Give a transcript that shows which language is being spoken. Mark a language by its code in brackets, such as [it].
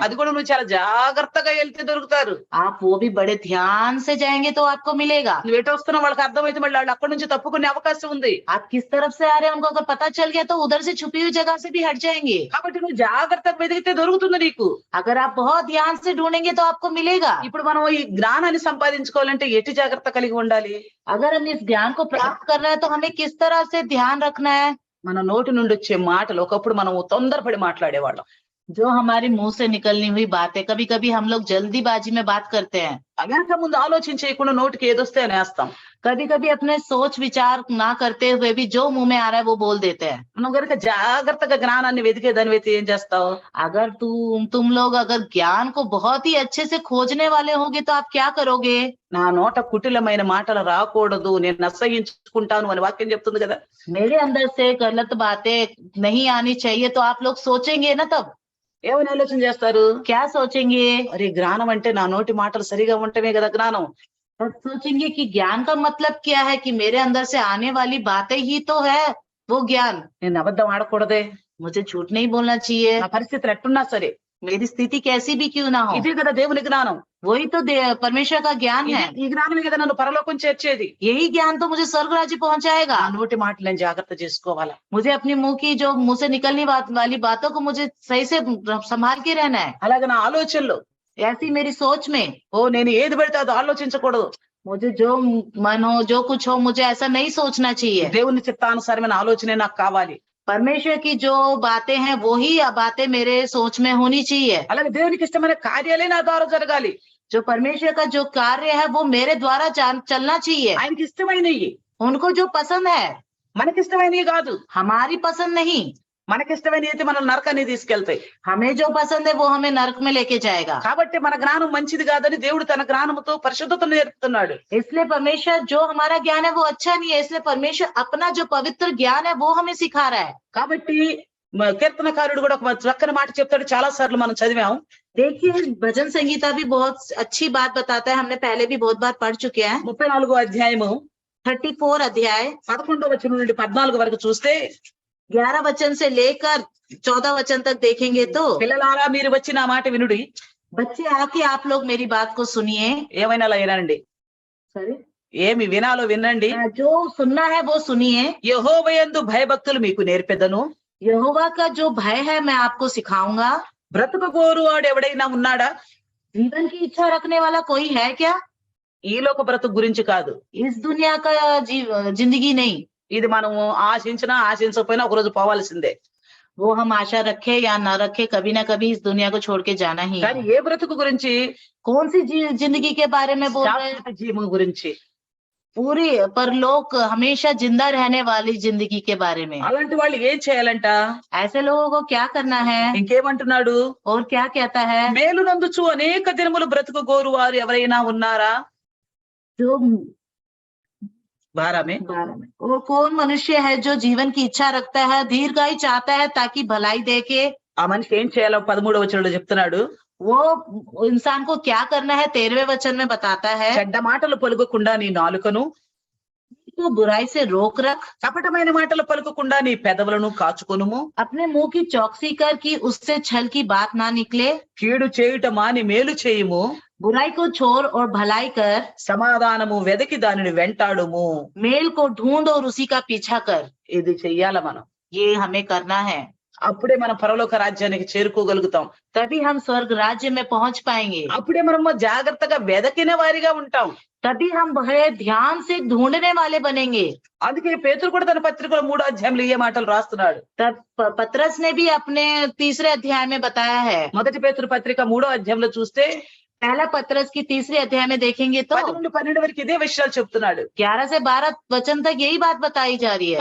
[te] అది కూడా నువ్వు చాలా జాగ్రత్తగా వెళ్తే దొరుకుతారు. [hi] आप वो भी बड़े ध्यान से जाएंगे तो आपको मिलेगा। [te] నువ్వు ఎటు వస్తున్నా వాళ్ళకి అర్థమైతే మళ్ళీ వాళ్ళు అక్కడి నుంచి తప్పుకునే అవకాశం ఉంది. [hi] आप किस तरफ से आ रहे हैं उनको अगर पता चल गया तो उधर से छुपी हुई जगह से भी हट जाएंगे। [te] కాబట్టి నువ్వు జాగ్రత్తగా వెతికితే దొరుకుతుంది నీకు. [hi] अगर आप बहुत ध्यान से ढूंढेंगे तो आपको मिलेगा। [te] ఇప్పుడు మనం ఈ జ్ఞానాన్ని సంపాదించుకోవాలంటే ఎటు జాగ్రత్త కలిగి ఉండాలి? [hi] अगर हम इस ज्ञान को प्राप्त करना है तो हमें किस तरह से ध्यान रखना है। [te] మన నోటి నుండి వచ్చే మాటలు ఒకప్పుడు మనం తొందరపడి మాట్లాడేవాళ్ళం. [hi] जो हमारे मुंह से निकलनी हुई बातें, कभी कभी हम लोग जल्दीबाजी में बात करते हैं, [te] వెనక ముందు ఆలోచన చేయకుండా నోటికి ఏదొస్తే అనేస్తాం. [hi] कभी कभी अपने सोच विचार ना करते हुए भी जो मुंह में आ रहा है वो बोल देते हैं. [te] నువ్వు గనుక జాగ్రత్తగా జ్ఞానాన్ని వెతికే దానివైతే ఏం చేస్తావు? [hi] अगर तुम लोग अगर ज्ञान को बहुत ही अच्छे से खोजने वाले होगे तो आप क्या करोगे? [te] నా నోట కుటిలమైన మాటలు రాకూడదు, నేను అసహ్యించుకుంటాను అని వాక్యం చెప్తుంది కదా. [hi] मेरे अंदर से गलत बातें नहीं आनी चाहिए तो आप लोग सोचेंगे ना तब. [te] ఏమని ఆలోచన చేస్తారు? [hi] क्या सोचेंगे? [te] మరి జ్ఞానం అంటే నా నోటి మాటలు సరిగా ఉండటమే కదా జ్ఞానం. [hi] तब सोचेंगे कि ज्ञान का मतलब क्या है, कि मेरे अंदर से आने वाली बातें ही तो है वो ज्ञान. [te] నేను అబద్ధం ఆడకూడదే, [hi] मुझे झूठ नहीं बोलना चाहिए, [te] నా పరిస్థితులు ఎట్టున్నా సరే. [hi] मेरी स्थिति कैसी भी क्यों ना हो. [te] ఇదే కదా దేవుని జ్ఞానం. [hi] वही तो परमेश्वर का ज्ञान है. [te] ఈ జ్ఞానమే కదా నన్ను పరలోకం చేర్చేది. [hi] यही ज्ञान तो मुझे स्वर्ग राज्य पहुंचाएगा. [te] నా నోటి మాటలు నేను జాగ్రత్త చేసుకోవాలా. [hi] मुझे अपनी मुंह की जो मुंह से निकलने वाली बातों को मुझे सही से संभाल के रहना है. [te] అలాగే నా ఆలోచనలు, [hi] ऐसी मेरी सोच में [te] నేను ఏది పెడితే అది ఆలోచించకూడదు. [hi] मुझे जो मन हो, जो कुछ हो, मुझे ऐसा नहीं सोचना चाहिए. [te] దేవుని చిత్తానుసారమైన ఆలోచనే నాకు కావాలి. [hi] परमेश्वर की जो बातें हैं वो ही बातें मेरे सोच में होनी चाहिए. [te] అలాగే దేవునికి ఇష్టమైన కార్యాలే నా ద్వారా జరగాలి. [hi] जो परमेश्वर का जो कार्य है वो मेरे द्वारा चलना चाहिए. [te] ఆయనకి ఇష్టమైనవి, [hi] उनको जो पसंद है, [te] మనకిష్టమైనవి కాదు. [hi] हमारी पसंद नहीं. [te] మనకిష్టమైనవి అయితే మనం నరకాన్ని తీసుకెళ్తాయి. [hi] हमें जो पसंद है वो हमें नरक में लेके जाएगा. [te] కాబట్టి మన జ్ఞానం మంచిది కాదని దేవుడు తన జ్ఞానంతో పరిశుద్ధతను నేర్పుతున్నాడు. [hi] इसलिए परमेश्वर जो हमारा ज्ञान है वो अच्छा नहीं है, इसलिए परमेश्वर अपना जो पवित्र ज्ञान है वो हमें सिखा रहा है. [te] కాబట్టి కీర్తనకారుడు కూడా ఒక చక్కని మాట చెప్తాడు, చాలా సార్లు మనం చదివాం. [hi] देखिए भजन संगीता भी बहुत अच्छी बात बताता है, हमने पहले भी बहुत बार पढ़ चुके हैं. [te] 34వ అధ్యాయము [hi] 34 अध्याय [te] 11వ వచనం నుండి 14 వరకు చూస్తే, [hi] 11 वचन से लेकर 14 वचन तक देखेंगे तो, [te] పిల్లలారా మీరు వచ్చి నా మాట వినుడి. [hi] बच्चे आके आप लोग मेरी बात को सुनिए. [te] ఏమైనా వినండి, [en] sorry, [te] ఏమి వినాలో వినండి. [hi] जो सुनना है वो सुनिए. [te] యెహోవాయందు భయభక్తులు మీకు నేర్పెదను. [hi] यहोवा का जो भय है मैं आपको सिखाऊंगा. [te] బ్రతుకు కోరువాడు ఎవడైనా ఉన్నాడా? [hi] जीवन की इच्छा रखने वाला कोई है क्या? [te] ఈ లోక బ్రతుకు గురించి కాదు. [hi] इस दुनिया का जिंदगी नहीं. [te] ఇది మనము ఆశించినా ఆశించకపోయినా ఒకరోజు పోవాల్సిందే. [hi] वो हम आशा रखे या ना रखे, कभी ना कभी इस दुनिया को छोड़ के जाना ही [te] కానీ [hi] है. [te] ఏ బ్రతుకు గురించి? [hi] कौन सी जिंदगी के बारे में बोल रहे हैं? [te] శాశ్వత జీవం గురించి. [hi] पूरी परलोक हमेशा जिंदा रहने वाली जिंदगी के बारे में. [te] అలాంటి వాళ్ళు ఏం చేయాలంట? [hi] ऐसे लोगों को क्या करना है? [te] ఇంకేమంటున్నాడు? [hi] और क्या कहता है? [te] మేలు నందుచు అనేక దినములు బ్రతుకు కోరువారు ఎవరైనా ఉన్నారా? [hi] जो 12 में और कौन मनुष्य है जो जीवन की इच्छा रखता है, दीर्घायु चाहता है ताकि भलाई देखे. [te] ఆ మనిషి ఏం చేయాలో 13వ వచనంలో చెప్తున్నాడు. [hi] वो इंसान को क्या करना है 13वें वचन में बताता है. [te] చెడ్డ మాటలు పలుకకుండా నీ నాలుకను, [hi] तो बुराई से रोक रख, [te] కపటమైన మాటలు పలుకకుండా నీ పెదవులను కాచుకొనుము. [hi] अपने मुंह की चौकसी कर कि उससे छल की बात ना निकले. [te] కీడు చేయుట మాని మేలు చేయుము. [hi] बुराई को छोड़ और भलाई कर. [te] సమాధానము వెదకి దానిని వెంటాడుము. [hi] मेल को ढूंढ और उसी का पीछा कर. [te] ఇది చెయ్యాల మనం. [hi] ये हमें करना है. [te] అప్పుడే మనం పరలోక రాజ్యానికి చేరుకోగలుగుతాం. [hi] तभी हम स्वर्ग राज्य में पहुंच पाएंगे. [te] అప్పుడే మనం జాగ్రత్తగా వెదకిన వారిగా ఉంటాం. [hi] तभी हम बड़े ध्यान से ढूंढने वाले बनेंगे. [te] అందుకే పేతురు కూడా తన పత్రికలో 3వ అధ్యాయంలో ఈ మాటలు రాస్తున్నాడు. [hi] तब पतरस ने भी अपने 3रे अध्याय में बताया है. [te] మొదటి పేతురు పత్రిక 3వ అధ్యాయంలో చూస్తే [hi] पहला पतरस की 3रे अध्याय में देखेंगे तो [te] 10 నుండి 12 వరకు ఇదే విషయాలు చెప్తున్నాడు. [hi] 11 से 12 वचन तक यही बात बताई जा रही है.